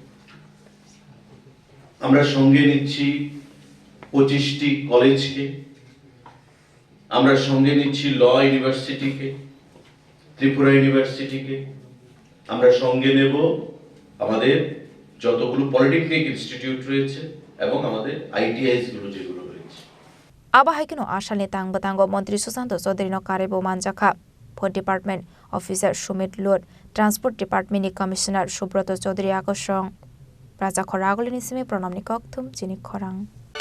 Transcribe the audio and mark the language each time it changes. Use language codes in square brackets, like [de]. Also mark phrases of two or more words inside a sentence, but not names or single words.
[bn] আমরা সঙ্গে নিচ্ছি 25টি কলেজকে আমরা সঙ্গে নিচ্ছি ল ইউনিভার্সিটিকে ত্রিপুরা ইউনিভার্সিটিকে আমরা সঙ্গে নেব আমাদের যতগুলো [en] polytechnic institute [bn] রয়েছে এবং আমাদের আইটিআইস গুলো যেগুলো রয়েছে [trp] abahai kino ashalni tangbatango Mantri Susanto Chaudhary no karebo manjaka Food Department Officer Sumit Loth Transport Department ni Commissioner Subroto Chaudhary akosong Praja Khoragolini simi pranamni kokthum chini khorang